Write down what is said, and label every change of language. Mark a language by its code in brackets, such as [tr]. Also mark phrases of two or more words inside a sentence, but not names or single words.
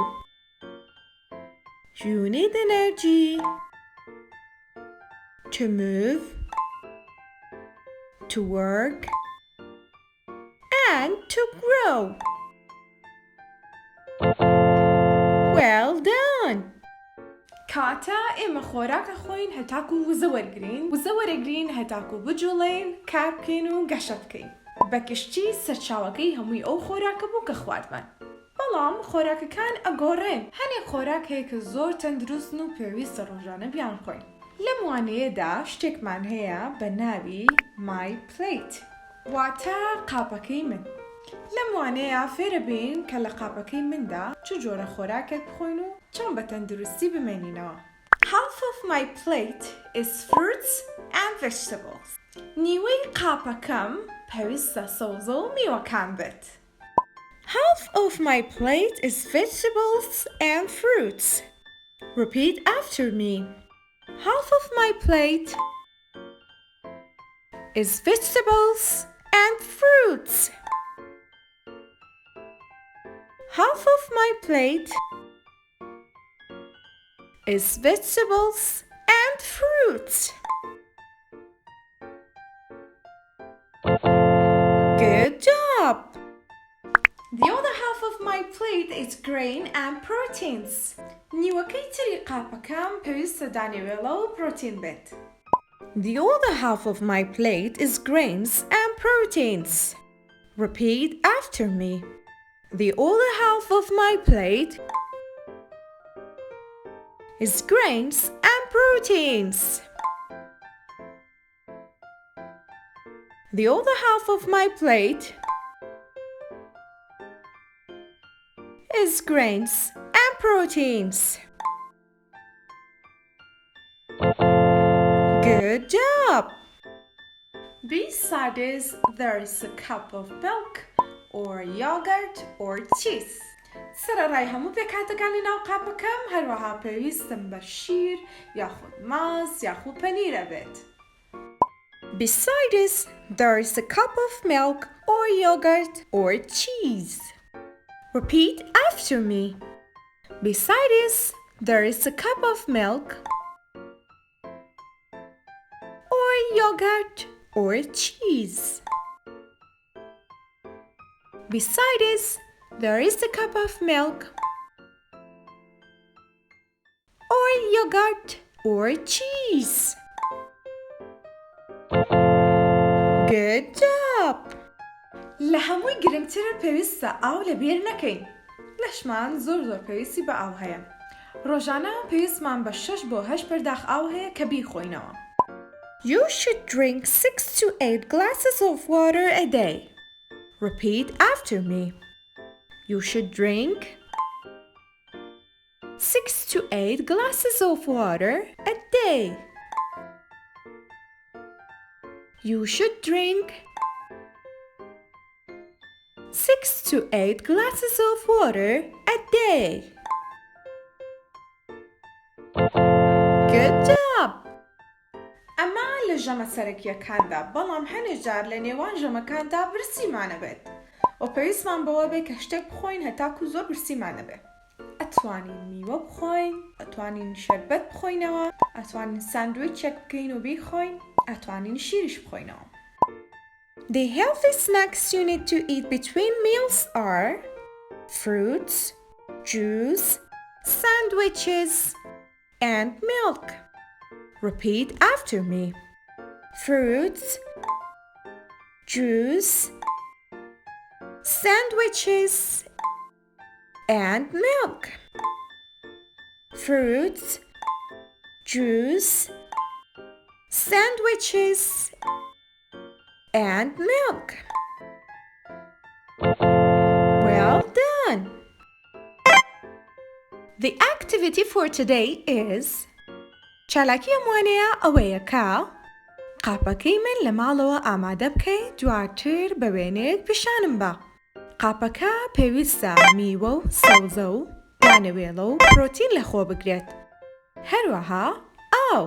[en] You need energy to move, to work and to grow. Well done. [ckb] کاتە ئێمە خۆراکە خۆین هەتاکو وزە وەرگرین، وزە وەرەگرین هەتاکو بجوڵین، کار بکەین و گەشە بکەین. بە گشتی سەرچاوەکەی هەمووی ئەو خۆراکە بوو کە خواردمان. بەڵام خۆراکەکان ئەگۆڕێن. هەنێک خۆراک هەیە کە زۆر تەندروستن و پێویستە ڕۆژانە بیان خۆین. لەم وانەیەدا شتێکمان هەیە بە ناوی My Plate، واتە قاپەکەی من. لەم وانەیە فێرە بین کە لە قاپەکەی مندا چ جۆرە خۆراکێک بخۆین و چۆن بە تەندروستی بمێنینەوە. [en] Half of my plate is fruits and vegetables. [ckb] نیوەی قاپەکەم پێویستە سەوزە و میوەکان بێت. [en] Half of my plate is vegetables and fruits. Repeat after me. Half of my plate is vegetables and fruits. Half of my plate is vegetables and fruits. Good job! The other half of my plate is grain and proteins. [ckb] نیوەکەی تری قاپەکەم پێویستە دانەوێڵە و پرۆتین بێت. [en] The other half of my plate is grains and proteins. Repeat after me. The other half of my plate is grains and proteins. The other half of my plate is grains and proteins. Good job! Beside this, there is a cup of milk or yogurt or cheese. [ckb] سەرەڕای هەموو پێکهاتەکانی ناو قاپەکەم هەروەها پێویستم بە شیر یاخود ماس یاخود پەنیرە بێت. [en] Beside this, there is a cup of milk or yogurt or cheese. Repeat after me. Beside this, there is a cup of milk or yogurt or cheese. Beside this, there is a cup of milk or yogurt or cheese. Good job! [ckb] لە هەمووی گرنگترە پێویستە ئاو لەبیر نەکەین. لەشمان زۆر پێویستی بە ئاو هەیە. ڕۆژانە پێویستمان بە 6 بۆ 8 پەرداخ ئاو هەیە کە بیخۆینەوە. [en] You should drink 6 to 8 glasses of water a day. Repeat after me. You should drink 6 to 8 glasses of water a day. You should drink 6 to 8 glasses of water a day. Good job! [ckb] ئەمە لە ژەمە سەرەکیەکاندا بەڵام هەنێ جار لە نێوان ژەمەکاندا برسیمانە بێت و پێویستمان بەوە بێت کە شتێک بخۆین هەتاکو زۆر برسیمانە بێت. ئەتوانین میوە بخۆین، ئەتوانین شەربەت بخۆینەوە، ئەتوانین ساندویچێک بکەین و بیخۆین، ئەتوانین شیرش بخۆینەوە. [en] The healthy snacks you need to eat between meals are fruits, juice, sandwiches, and milk. Repeat after me. Fruits, juice, sandwiches, and milk. Fruits, juice, sandwiches, and milk. Well done! The activity for today is [ckb] چالاکی ئەموانەیە ئەوەیە کە قاپەکەی من لە ماڵەوە ئامادە بکەیت دواتر بە وێنەیەک پیشانم بە. قاپەکە پێویستە میوە و سەوزە و دانەوێڵە و پرۆتین لەخۆ بگرێت. هەروەها ئاو.